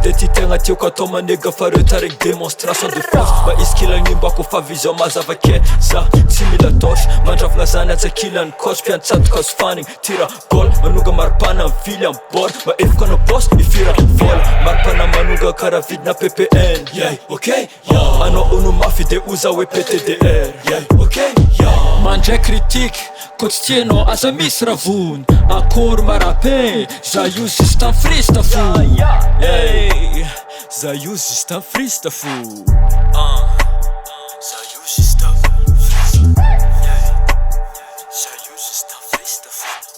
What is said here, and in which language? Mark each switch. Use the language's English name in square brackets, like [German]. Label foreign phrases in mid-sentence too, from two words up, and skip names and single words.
[Malagasy] de ty tegna tiako atao manega Fa reo tarek [French] démonstration de force [Malagasy] Mba izy kilagnimbako fa vision mazavake Za tsy mila torche Mandravagna zany atsakilany coach Piantsatoka azo fanigny tira gol Manonga maripana mivily am bord Mba efiko ana boss ifira vola Maripana manonga kara vidina PPN [English] Yeah, okay, yeah [Malagasy] Anao ono mafy de oza hoe PTDR [English] Yeah, okay, yeah [Malagasy] Mandray critique Ko tsy tianao aza misy ravony Akory marape Za io JusteMifreest fo Hey, za io JusteMifreest fo Za io JusteMifreest Za io JusteMifreest fo